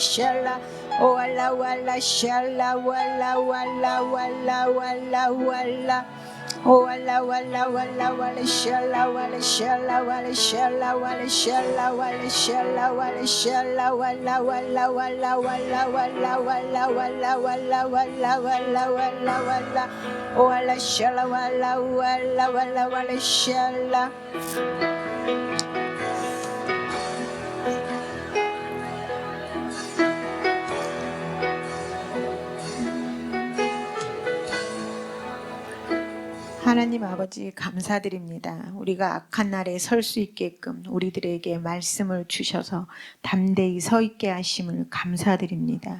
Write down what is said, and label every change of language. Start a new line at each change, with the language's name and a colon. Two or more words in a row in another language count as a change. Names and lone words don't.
Korean: shalla walla walla shalla walla walla walla walla walla walla walla walla walla shalla walla shalla walla shalla walla shalla walla shalla walla shalla walla walla walla walla walla walla walla walla walla walla walla walla walla shalla walla walla walla walla shalla. 하나님 아버지 감사드립니다. 우리가 악한 날에 설 수 있게끔 우리들에게 말씀을 주셔서 담대히 서 있게 하심을 감사드립니다.